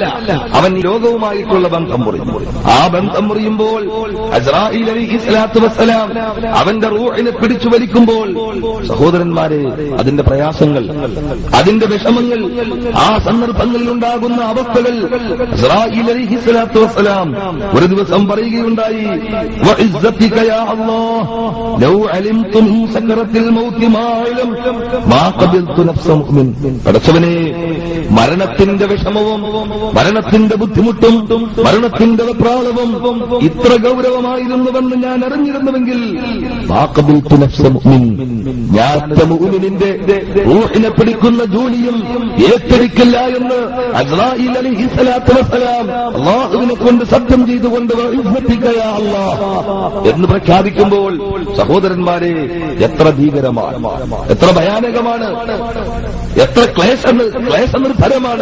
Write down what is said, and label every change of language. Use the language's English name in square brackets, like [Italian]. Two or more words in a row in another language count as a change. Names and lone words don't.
[Malayalam] അവൻ ലോകവുമായിട്ടുള്ള ബന്ധം മുറിയും. ആ ബന്ധം മുറിയുമ്പോൾ അസ്രാഈൽ [Arabic] عليه الصلاة والسلام [Malayalam] അവന്റെ റൂഹിനെ പിടിച്ചു വലിക്കുമ്പോൾ, സഹോദരന്മാരെ, അതിന്റെ പ്രയാസങ്ങൾ, അതിന്റെ വിഷമങ്ങൾ, ആ സന്ദർഭങ്ങളിൽ ഉണ്ടാകുന്ന അവസ്ഥകൾ അസ്രാഈൽ [Arabic] عليه الصلاة والسلام [Malayalam] ഒരു ദിവസം പറയുകയുണ്ടായി, [Arabic] وعزتك يا الله لو علمت من سكرة الموت ما علمت ما قبلت نفس مؤمن. [Malayalam] പടച്ചവനെ, മരണത്തിന്റെ വിഷമവും മരണത്തിന്റെ ബുദ്ധിമുട്ടും മരണത്തിന്റെ വെപ്രാളവും ഇത്ര ഗൗരവമായിരുന്നുവെന്ന് ഞാൻ അറിഞ്ഞിരുന്നുവെങ്കിൽ [Arabic] ما قبلت نفس مؤمن, [Malayalam] ഞാൻ മുഅ്മിനിന്റെ റൂഹിനെ പിടിക്കുന്ന ജോലിയും ഏറ്റെടുക്കില്ല എന്ന് അസ്രാഈൽ [Arabic] عليه الصلاة والسلام [Malayalam] അല്ലാഹുവിനെ കൊണ്ട് സത്യം ചെയ്തുകൊണ്ട് [Arabic] وعزتك يا الله [Malayalam] എന്ന് പ്രഖ്യാപിക്കുമ്പോൾ, സഹോദരന്മാരെ, എത്ര ഭീകരമാണ്, എത്ര ഭയാനകമാണ്, എത്ര ക്ലേശനിർഭരമാണ്.